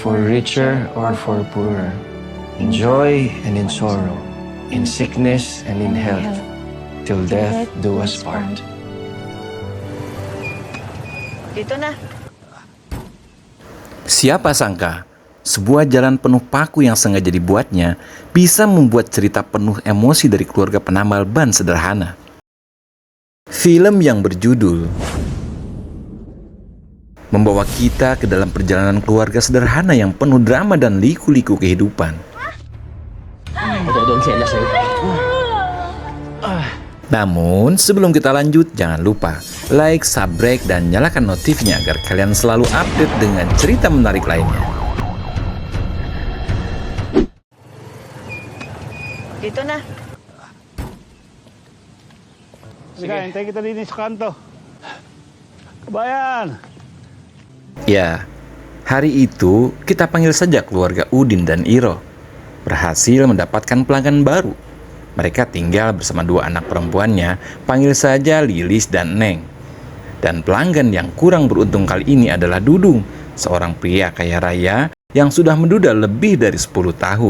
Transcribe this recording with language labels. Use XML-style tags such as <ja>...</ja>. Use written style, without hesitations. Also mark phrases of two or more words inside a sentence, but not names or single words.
<en>richer or for poorer, in joy and in sorrow, in sickness and in health, till death do us part.</en> <tl>Dito na.</tl> <id>Siapa sangka, sebuah jalan penuh paku yang sengaja dibuatnya bisa membuat cerita penuh emosi dari keluarga penambal ban sederhana. Film yang berjudul membawa kita ke dalam perjalanan keluarga sederhana yang penuh drama dan liku-liku kehidupan. Namun, sebelum kita lanjut, jangan lupa</id> <en>like, subscribe,</en> <id>dan nyalakan notifnya agar kalian selalu update dengan cerita menarik lainnya.</id> <tl>Dito na. Sige, hintay kita din sa kanto. Kabayan!</tl> <id>Ya, hari itu kita panggil saja keluarga Udin dan Iro. Berhasil mendapatkan pelanggan baru. Mereka tinggal bersama dua anak perempuannya, panggil saja Lilis dan Neng. Dan pelanggan yang kurang beruntung kali ini adalah Dudung, seorang pria kaya raya yang sudah menduda lebih dari 10 tahun.</id>